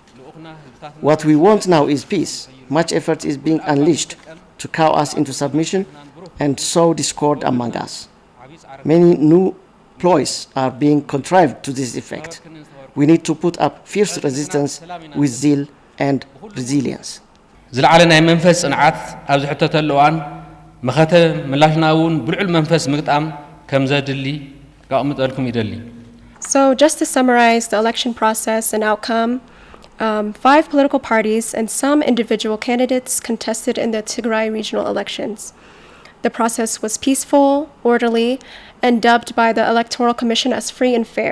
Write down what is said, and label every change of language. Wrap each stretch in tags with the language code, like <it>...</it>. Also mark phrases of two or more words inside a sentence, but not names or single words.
<en>What we want now is peace. Much effort is being unleashed to cow us into submission and sow discord among us. Many new ploys are being contrived to this effect. We need to put up fierce resistance with zeal and resilience.</en> <ti>ዝለዓለ ናይ መንፈስ ጽንዓት ኣብ ዝሕተተሉ እዋን መኸተ ምላሽና እውን ብልዑል መንፈስ ምግጣም ከም ዘድሊ ካቕምጠልኩም ይደሊ።</ti> <en>So just to summarize the election process and outcome, 5 political parties and some individual candidates contested in the Tigray regional elections. The process was peaceful, orderly, and dubbed by the Electoral Commission as free and fair.</en>